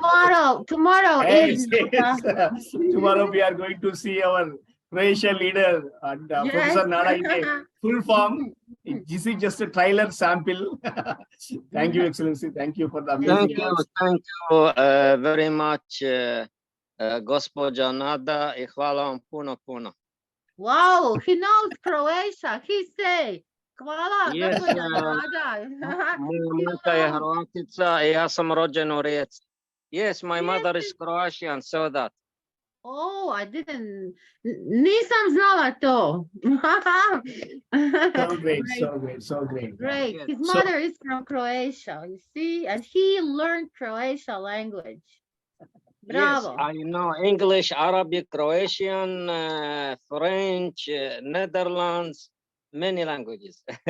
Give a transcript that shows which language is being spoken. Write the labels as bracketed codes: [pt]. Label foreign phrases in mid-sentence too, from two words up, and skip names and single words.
[en] Tomorrow Yes, is yes. Tomorrow we are going to see our Croatian leader and Professor Nada in a full form. This is just a trailer sample. Thank you, Excellency. Thank you for the amazing words. Thank you very much, [hr] gospođa Nada, I hvala vam puno, puno. [en] Wow, he knows Croatia. He say, [hr] hvala, [en] Yes, [hr] gospođa Nada. moja majka je Hrvatica I ja sam rođen u Rijeci. [en] Yes, my mother is Croatian, so that. Oh, I didn't, [hr] nisam znala to. [en] So great, so great, so great. Great. Yes. His mother is from Croatia, you see, and he learned Croatia language. Bravo. Yes, I know English, Arabic, Croatian, French, Netherlands, many languages.